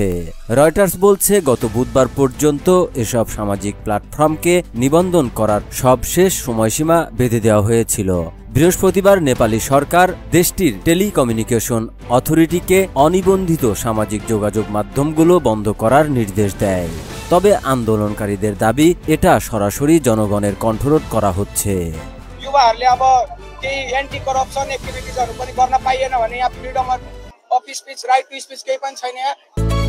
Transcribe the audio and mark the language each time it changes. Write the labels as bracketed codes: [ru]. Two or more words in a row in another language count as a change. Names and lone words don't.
[bn] রয়টার্স বলছে, গত বুধবার পর্যন্ত এসব সামাজিক প্ল্যাটফর্মকে নিবন্ধন করার সবশেষ সময়সীমা বেঁধে দেওয়া হয়েছিল। বৃহস্পতিবার নেপালি সরকার দেশটির টেলিকমিউনিকেশন অথরিটিকে অনিবন্ধিত সামাজিক যোগাযোগ মাধ্যমগুলো বন্ধ করার নির্দেশ দেয়। তবে আন্দোলনকারীদের দাবি, এটা সরাসরি জনগণের কণ্ঠরোধ করা হচ্ছে। [ne] केही [en] anti corruption [ne] एक्टिभिटिजहरु पनि गर्न पाइएन भने यहाँ [en] freedom of speech, right to speech [ne] केही पनि छैन।